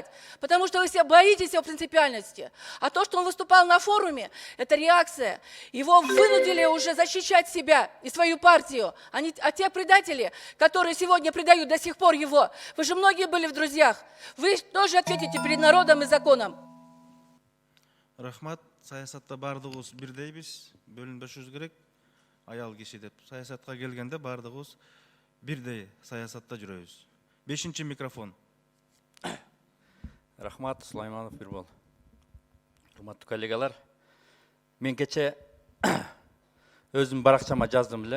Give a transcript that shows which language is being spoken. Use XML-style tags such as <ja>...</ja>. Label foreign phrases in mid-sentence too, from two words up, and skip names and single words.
<ru>Потому что вы все боитесь его принципиальности. А то, что он выступал на форуме, это реакция. Его вынудили уже защищать себя и свою партию. А те предатели, которые сегодня предают до сих пор его, вы же многие были в друзьях. Вы тоже ответите перед народом и законом.</ru> <ky>Рахмат, саясатта бардығыз бирдейбиз, бөлүнбөшүбүз керек. Аял киши деп саясатка келгенде бардығыз бирдей саясатта жүрөбүз. 5-ші микрофон. Рахмат, Сулайманов Бирбол. Урматтуу коллегалар, мен кече өзүм баракчама жаздым эле.</ky>